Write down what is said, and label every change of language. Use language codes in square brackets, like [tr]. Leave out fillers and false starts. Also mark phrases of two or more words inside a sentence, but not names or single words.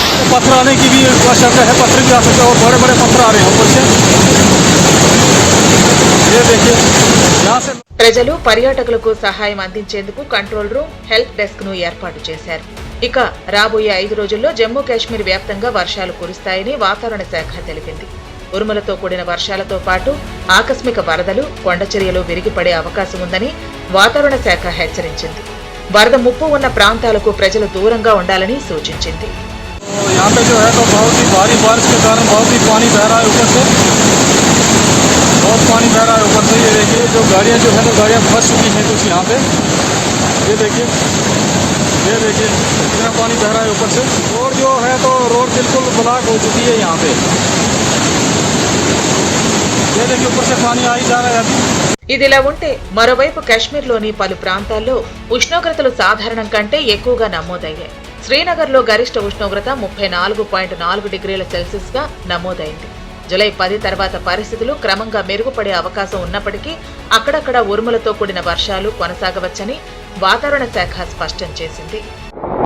[hi] पत्थर आने की भी आशंका है, पत्थर भी आ सकता है और बड़े बड़े पत्थर आ रहे हैं ऊपर से। ये देखिए यहाँ से [te] ప్రజలు పర్యాటకులకు సహాయం అందించేందుకు [en] control room, help desk [te] ను ఏర్పాటు చేశారు. ఇక రాబోయే 5 రోజుల్లో జమ్మూ కాశ్మీర్ వ్యాప్తంగా వర్షాలు కురుస్తాయని వాతావరణ శాఖ తెలిపింది. ఉరుములతో కూడిన వర్షాలతో పాటు ఆకస్మిక వరదలు, కొండచర్యలు విరిగిపడే అవకాశం ఉందని వాతావరణ శాఖ హెచ్చరించింది. వరద ముప్పు ఉన్న ప్రాంతాలకు ప్రజలు దూరంగా ఉండాలని సూచించింది. [hi] तो यहाँ पे जो है तो बहुत ही भारी बारिश के कारण बहुत ही पानी बह रहा है ऊपर से, बहुत पानी बह रहा है ऊपर से। ये देखिए जो गाड़ियाँ जो है तो गाड़ियाँ फंस चुकी हैं कुछ यहाँ पे। ये देखिए इतना पानी बह रहा है ऊपर से। रोड जो है तो रोड बिल्कुल ब्लॉक हो चुकी है यहाँ पे। ये देखिए ऊपर से पानी आ ही जा रहा है अभी। [te] ఇదిలా ఉంటే మరోవైపు కాశ్మీర్లోని పలు ప్రాంతాల్లో ఉష్ణోగ్రతలు సాధారణం కంటే ఎక్కువగా నమోదయ్యాయి. శ్రీనగర్లో గరిష్ట ఉష్ణోగ్రత 34.4 డిగ్రీల సెల్సియస్ గా నమోదైంది. జూలై 10 తర్వాత పరిస్థితులు క్రమంగా మెరుగుపడే అవకాశం ఉన్నప్పటికీ అక్కడక్కడ ఉరుములతో కూడిన వర్షాలు కొనసాగవచ్చని వాతావరణ శాఖ స్పష్టం చేసింది.